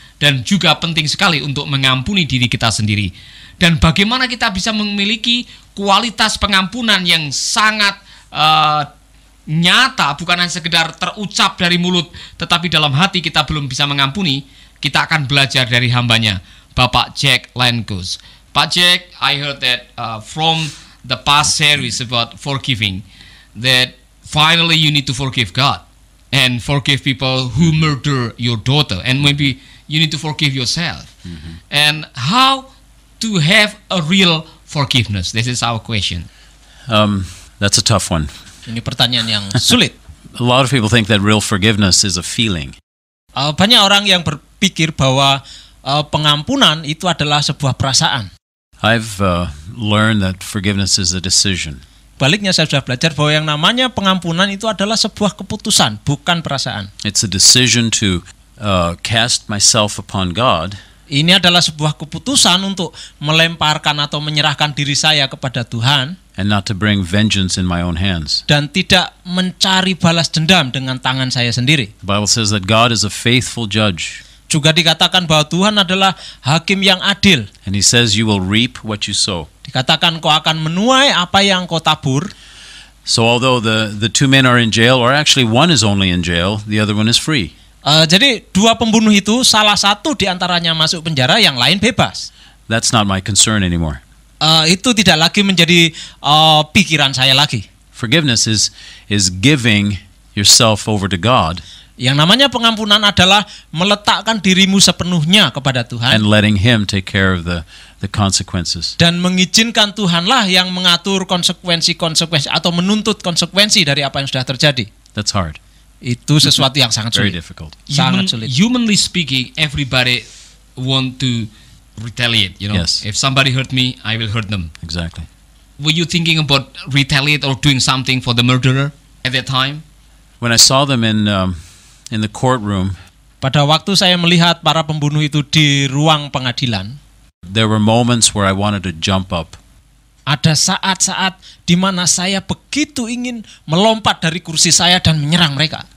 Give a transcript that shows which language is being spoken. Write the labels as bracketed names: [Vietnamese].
[Indonesian] Dan juga penting sekali untuk mengampuni diri kita sendiri. Dan bagaimana kita bisa memiliki kualitas pengampunan yang sangat nyata, bukan hanya sekedar terucap dari mulut, tetapi dalam hati kita belum bisa mengampuni. Kita akan belajar dari hambanya, Bapak Jack Landkus. [English] Pak Jack, I heard that from the past series about forgiving, that finally you need to forgive God and forgive people who murder your daughter, and maybe you need to forgive yourself. And how to have a real forgiveness? This is our question. That's a tough one. [Indonesian] Ini pertanyaan yang sulit. [English] A lot of people think that real forgiveness is a feeling. [Indonesian] Banyak orang yang berpikir bahwa pengampunan itu adalah sebuah perasaan. [English] I've learned that forgiveness is a decision. [Indonesian] Baliknya saya sudah belajar bahwa yang namanya pengampunan itu adalah sebuah keputusan, bukan perasaan. [English] It's a decision to cast myself upon God. [Indonesian] Ini adalah sebuah keputusan untuk melemparkan atau menyerahkan diri saya kepada Tuhan, [English] and not to bring vengeance in my own hands. [Indonesian] dan tidak mencari balas dendam dengan tangan saya sendiri. [English] The Bible says that God is a faithful judge, [Indonesian] Juga dikatakan bahwa Tuhan adalah hakim yang adil. [English] and He says you will reap what you sow. [Indonesian] Dikatakan kau akan menuai apa yang kau tabur. [English] So although the two men are in jail, or actually one is only in jail, the other one is free. [Indonesian] Jadi dua pembunuh itu, salah satu diantaranya masuk penjara, yang lain bebas. [English] That's not my concern anymore. [Indonesian] Itu tidak lagi menjadi pikiran saya lagi. [English] Forgiveness is giving yourself over to God [Indonesian] Yang namanya pengampunan adalah meletakkan dirimu sepenuhnya kepada Tuhan, [English] and letting Him take care of the consequences. [Indonesian] dan mengizinkan Tuhanlah yang mengatur konsekuensi-konsekuensi atau menuntut konsekuensi dari apa yang sudah terjadi. [English] That's hard. [Indonesian] Itu sesuatu yang sangat [English] Very [Indonesian] sulit. [English] difficult. [Indonesian] Sangat sulit. [English] Humanly speaking, everybody want to retaliate. You know, Yes. if somebody hurt me, I will hurt them. Exactly. Were you thinking about retaliate or doing something for the murderer at that time? When I saw them in the courtroom, [Indonesian] Pada waktu saya melihat para pembunuh itu di ruang pengadilan, [English] there were moments where I wanted to jump up. [Indonesian] ada saat-saat di mana saya begitu ingin melompat dari kursi saya dan menyerang mereka,